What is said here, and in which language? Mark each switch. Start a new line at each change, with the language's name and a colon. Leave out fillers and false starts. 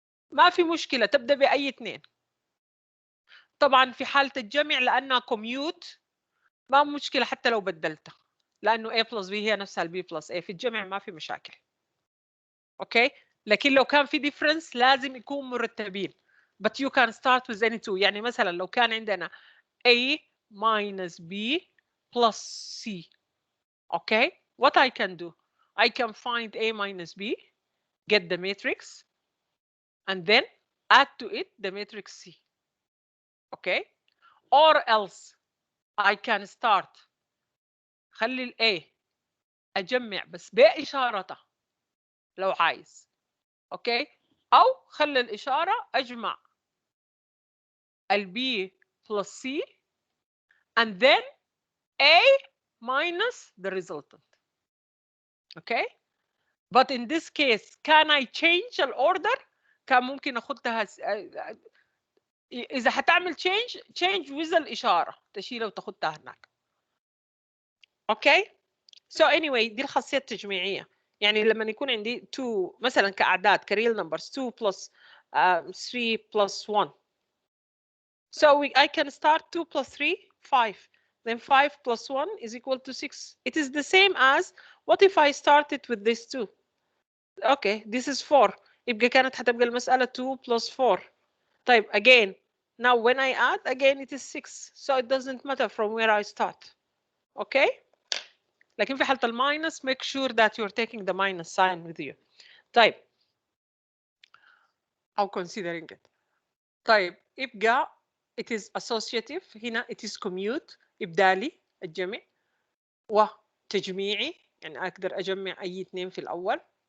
Arabic: ما في مشكلة، تبدأ بأي اثنين. طبعا في حالة الجمع لأنها كوميوت ما مشكلة حتى لو بدلتها، لأنه
English: A plus B
Arabic: هي نفسها ال
English: B plus A،
Arabic: في الجمع ما في مشاكل. اوكي، لكن لو كان في
English: difference
Arabic: لازم يكون مرتبين.
English: But you can start with any two.
Arabic: يعني مثلا لو كان عندنا
English: A minus B plus C. Okay, what I can do? I can find A minus B, get the matrix, and then add to it the matrix C. Okay, or else I can start
Arabic: خلي ال A أجمع بس بإشارته لو عايز. اوكي، او خلي الاشاره اجمع ال
English: B plus C and then A minus the resultant. Okay, but in this case can I change the order؟
Arabic: كان ممكن اخدها اذا هتعمل
English: change with
Arabic: الاشاره تشيلها وتاخدها هناك. اوكي،
English: so anyway
Arabic: دي الخاصيه التجميعيه. يعني لما يكون عندي 2 مثلا كاعداد كريل نمبرز
English: 2 plus 3 plus 1. So I can start 2 plus 3, 5. Then 5 plus 1 is equal to 6. It is the same as, what if I started with this 2? Okay, this is 4.
Arabic: يبقى كانت هتبقى المسألة
English: 2 plus 4.
Arabic: طيب,
English: again, now when I add, again it is 6. So it doesn't matter from where I start. Okay?
Arabic: لكن في حالة الماينس,
English: make sure that you're taking the minus sign with you.
Arabic: طيب. أو
English: considering it.
Arabic: طيب, يبقى
English: it is associative.
Arabic: هنا
English: it is commute.
Arabic: إبدالي الجمع وتجميعي يعني أقدر أجمع أي اثنين في الأول.